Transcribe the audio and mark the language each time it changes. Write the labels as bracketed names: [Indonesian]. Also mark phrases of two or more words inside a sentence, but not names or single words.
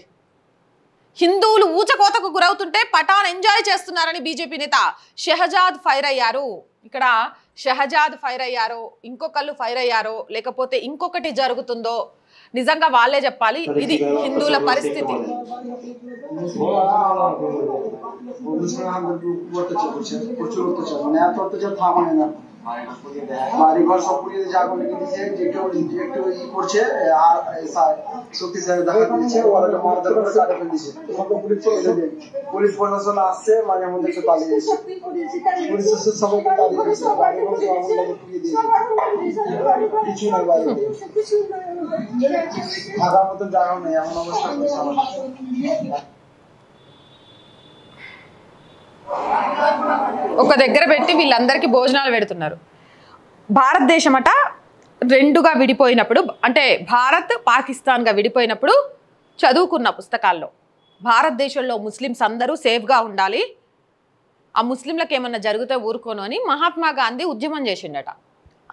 [Telugu] హిందువులు ఊచకోతకు గురవుతుంటే పఠాన్ ఎంజాయ్ చేస్తున్నారని బీజేపీ నేత షెహజాద్ ఫైర్ అయ్యారు. ఇక్కడ షెహజాద్ ఫైర్ అయ్యారో, ఇంకొకళ్ళు ఫైర్ అయ్యారో, లేకపోతే ఇంకొకటి జరుగుతుందో నిజంగా వాళ్ళే చెప్పాలి. ఇది హిందువుల పరిస్థితి. [Bangla] বাড়িঘর সব পুড়িয়ে দিয়েছে, আগুন লেগে দিয়েছে, যে কেউ ই করছে আর শক্তিশালী দেখা দিচ্ছে, ওরা মারধর করে কাটে ফেলে দিচ্ছে। পুলিশ প্রশাসন আসছে, মাঝে মধ্যে একটু পালিয়ে যাচ্ছে, পুলিশ সবাইকে পালিয়ে দিচ্ছে, বাড়িঘর আগুন লেগে পুড়িয়ে দিয়েছে, কিছু নাই বাইরে থাকার মতো জায়গা নেই, এমন অবস্থা করছে আমাদের। [Telugu] ఒక దగ్గర పెట్టి వీళ్ళందరికీ భోజనాలు పెడుతున్నారు. భారతదేశం అట రెండుగా విడిపోయినప్పుడు, అంటే భారత్ పాకిస్తాన్గా విడిపోయినప్పుడు చదువుకున్న పుస్తకాల్లో భారతదేశంలో ముస్లిమ్స్ అందరూ సేఫ్గా ఉండాలి, ఆ ముస్లింలకు ఏమన్నా జరిగితే ఊరుకోను అని మహాత్మా గాంధీ ఉద్యమం చేసిండట.